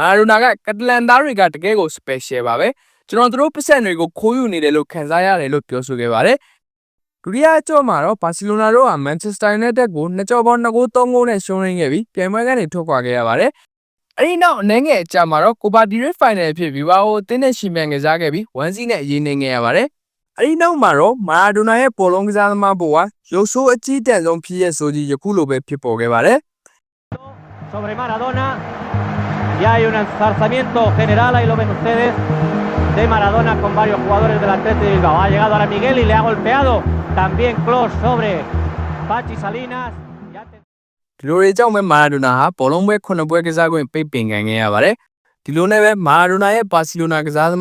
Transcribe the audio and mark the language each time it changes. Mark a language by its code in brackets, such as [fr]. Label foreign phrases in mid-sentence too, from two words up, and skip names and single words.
[my] ရာဒိုနာကကတလန်သားတွေကတကယ်ကို special ပါပဲ။ကျွန်တော်တို့ပတ်စံတွေကိုခိုးယူနေတယ်လို့ခံစားရတယ်လို့ပြောဆိုခဲ့ပါတယ်။ဒုတိယအကြောမှာတော့ဘာစီလိုနာတို့ကမန်ချက်စတာယူနိုက်တက်ကို2ကြောပေါင်း2ဂိုး3ဂိုးနဲ့ရှုံးရင်းခဲ့ပြီးပြိုင်ပွဲကနေထွက်ခွာခဲ့ရပါတယ်။အဲဒီနောက်အနေငယ်အကြာမှာတော့ကိုပါဒီရက်ဖိုင်နယ်ဖြစ်ပြီးဘာအိုအသင်းနဲ့ရှင်မြန်ကစားခဲ့ပြီး1-0နဲ့အရေးနေခဲ့ရပါတယ်။အဲဒီနောက်မှာတော့မာရာဒိုနာရဲ့ဘောလုံးကစားသမားဘဝရုပ်ဆိုးအကြီးတန်းဆုံးဖြစ်ရဆိုကြီးယခုလိုပဲဖြစ်ပေါ်ခဲ့ပါတယ်။ [es] Sobre Maradona ya hay un enzarzamiento general, ahí lo ven ustedes, de Maradona con varios jugadores del Athletic de Bilbao. Ha llegado ahora Miguel y le ha golpeado también Clos sobre Pachi Salinas. [my] ဒီလိုတွေကြောင့်ပဲမာရာဒိုနာဟာဘောလုံးပွဲ9ပွဲကစားခွင့်ပိတ်ပင်ခံခဲ့ရပါတယ်။ဒီလိုနဲ့ပဲမာရာဒိုနာရဲ့ဘာစီလိုနာကစားသ